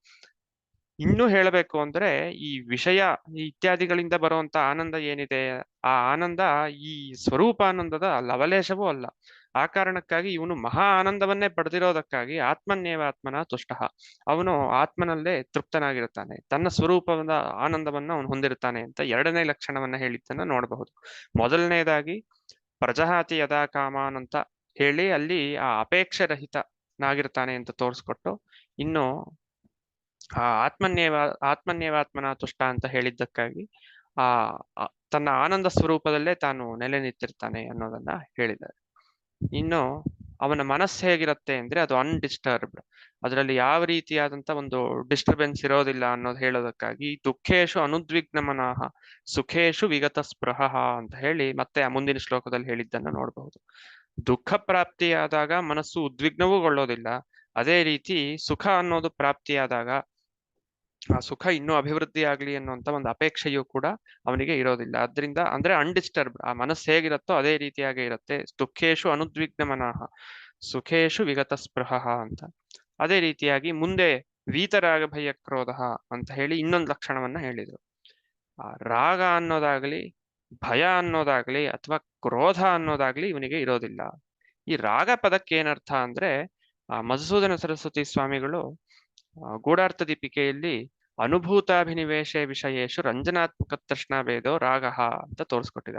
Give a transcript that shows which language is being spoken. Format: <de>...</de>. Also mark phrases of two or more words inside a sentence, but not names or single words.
<kn>ಇನ್ನೂ ಹೇಳಬೇಕು ಅಂದ್ರೆ ಈ ವಿಷಯ ಇತ್ಯಾದಿಗಳಿಂದ ಬರುವಂತ ಆನಂದ ಏನಿದೆ, ಆ ಆನಂದ ಈ ಸ್ವರೂಪ ಆನಂದದ ಲವಲೇಶವೂ ಅಲ್ಲ. ಆ ಕಾರಣಕ್ಕಾಗಿ ಇವನು ಮಹಾ ಆನಂದವನ್ನೇ ಪಡೆದಿರೋದಕ್ಕಾಗಿ</kn> <sa>आत्मन्येवात्मन तुष्ट,</sa> <kn>ಅವನು ಆತ್ಮನಲ್ಲೇ ತೃಪ್ತನಾಗಿರ್ತಾನೆ, ತನ್ನ ಸ್ವರೂಪದ ಆನಂದವನ್ನ ಅವನು ಹೊಂದಿರ್ತಾನೆ ಅಂತ 2ನೇ ಲಕ್ಷಣವನ್ನ ಹೇಳಿದ್ದನ್ನ ನೋಡಬಹುದು. ಮೊದಲನೇದಾಗಿ</kn> <sa>प्रजहाति यदा कामान्</sa> <kn>ಅಂತ ಹೇಳಿ ಅಲ್ಲಿ ಆ ಅಪೇಕ್ಷೆ ರಹಿತನಾಗಿರ್ತಾನೆ ಅಂತ ತೋರಿಸ್ಕೊಟ್ಟು, ಇನ್ನು</kn> <sa>आत्मन्येवात्मन तुष्ट</sa> <kn>ಅಂತ ಹೇಳಿದ್ದಕ್ಕಾಗಿ ತನ್ನ ಆನಂದ ಸ್ವರೂಪದಲ್ಲೇ ತಾನು ನೆಲೆ ನಿಂತಿರ್ತಾನೆ ಅನ್ನೋದನ್ನ ಹೇಳಿದ್ದಾರೆ. ಇನ್ನು ಅವನ ಮನಸ್ಸು ಹೇಗಿರುತ್ತೆ ಅಂದ್ರೆ ಅದು ಅನ್ಡಿಸ್ಟರ್ಬ್ಡ್, ಅದರಲ್ಲಿ ಯಾವ ರೀತಿಯಾದಂತ ಒಂದು ಡಿಸ್ಟರ್ಬೆನ್ಸ್ ಇರೋದಿಲ್ಲ ಅನ್ನೋದು ಹೇಳೋದಕ್ಕಾಗಿ</kn> <sa>दुःखेषु अनुद्विग्न मनः सुखेषु विगत स्पृह</sa> <kn>ಅಂತ ಹೇಳಿ ಮತ್ತೆ ಆ ಮುಂದಿನ ಶ್ಲೋಕದಲ್ಲಿ ಹೇಳಿದ್ದನ್ನ ನೋಡಬಹುದು. ದುಃಖ ಪ್ರಾಪ್ತಿಯಾದಾಗ ಮನಸ್ಸು ಉದ್ವಿಗ್ನವೂಗೊಳ್ಳೋದಿಲ್ಲ, ಅದೇ ರೀತಿ ಸುಖ ಅನ್ನೋದು ಪ್ರಾಪ್ತಿಯಾದಾಗ ಆ ಸುಖ ಇನ್ನೂ ಅಭಿವೃದ್ಧಿ ಆಗ್ಲಿ ಅನ್ನುವಂತ ಒಂದು ಅಪೇಕ್ಷೆಯೂ ಕೂಡ ಅವನಿಗೆ ಇರೋದಿಲ್ಲ. ಅದರಿಂದ ಅಂದ್ರೆ ಅನ್ಡಿಸ್ಟರ್ಬ್ಡ್, ಆ ಮನಸ್ಸು ಹೇಗಿರುತ್ತೋ ಅದೇ ರೀತಿಯಾಗಿ ಇರುತ್ತೆ.</kn> <sa>दुःखेषु अनुद्विग्न मनः सुखेषु विगत स्पृह ಅಂತ.</sa> <kn>ಅದೇ ರೀತಿಯಾಗಿ ಮುಂದೆ</kn> <sa>वीतराग भय क्रोध</sa> <kn>ಅಂತ ಹೇಳಿ ಇನ್ನೊಂದು ಲಕ್ಷಣವನ್ನ ಹೇಳಿದ್ರು. ಆ ರಾಗ ಅನ್ನೋದಾಗ್ಲಿ, ಭಯ ಅನ್ನೋದಾಗ್ಲಿ ಅಥವಾ ಕ್ರೋಧ ಅನ್ನೋದಾಗ್ಲಿ ಇವನಿಗೆ ಇರೋದಿಲ್ಲ. ಈ ರಾಗ ಪದಕ್ಕೆ ಏನರ್ಥ ಅಂದ್ರೆ ಮಧುಸೂದನ ಸರಸ್ವತಿ ಸ್ವಾಮಿಗಳು ಗೂಢಾರ್ಥ ದೀಪಿಕೆಯಲ್ಲಿ</kn> <sa>अनुभूताभिनिवेश विषयेषु रञ्जनात्मक तृष्णाभेदो राग</sa> <kn>ಅಂತ ತೋರಿಸ್ಕೊಟ್ಟಿದ್ದಾರೆ.</kn>